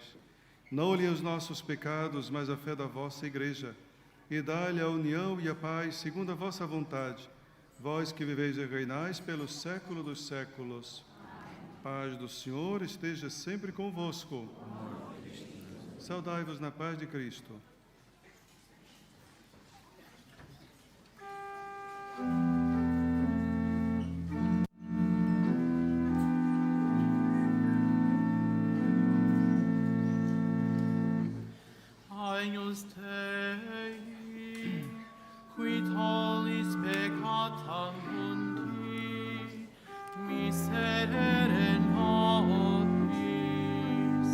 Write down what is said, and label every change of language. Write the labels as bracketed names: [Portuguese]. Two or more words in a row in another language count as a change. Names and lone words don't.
[Portuguese] Não olhem os nossos pecados, mas a fé da vossa Igreja, e dai-lhe a união e a paz segundo a vossa vontade, vós que viveis e reinais pelos séculos dos séculos. Paz do Senhor esteja sempre convosco. Saudai-vos na paz de Cristo. [Latin] Agnus Dei, qui tollis peccata mundi, miserere nobis.